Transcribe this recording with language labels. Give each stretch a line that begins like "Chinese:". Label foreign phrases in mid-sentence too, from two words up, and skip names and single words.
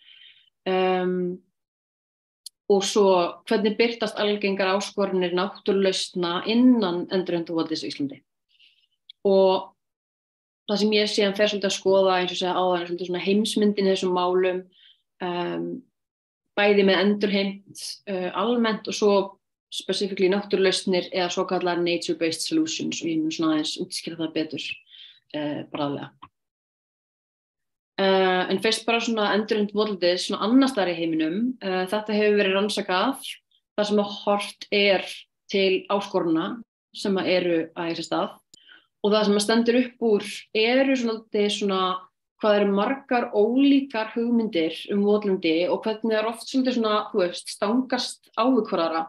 Icelandic: Og svo hvernig birtast algengar áskoranir náttúrulausna innan endurheimta votlendis á Íslandi. Og það sem ég síðan fer svolítið að skoða, eins og segja áðan, svolítið svona heimsmyndin í þessum málum, bæði með endurheimt almennt og svo specifically náttúrulausnir eða svo kallar
English: nature-based solutions
Icelandic: og ég mun svona aðeins útskýra það betur bráðlega. En fyrst bara svona endurheimt votlendis svona annars staðar í heiminum, þetta hefur verið rannsakað þar sem að horft er til áskorana sem að eru að eiga sér stað og það sem að stendur upp úr eru svona hvað eru margar ólíkar hugmyndir votlendi og hvernig það er oft svolítið svona, þú veist, stangast á við hvor aðra.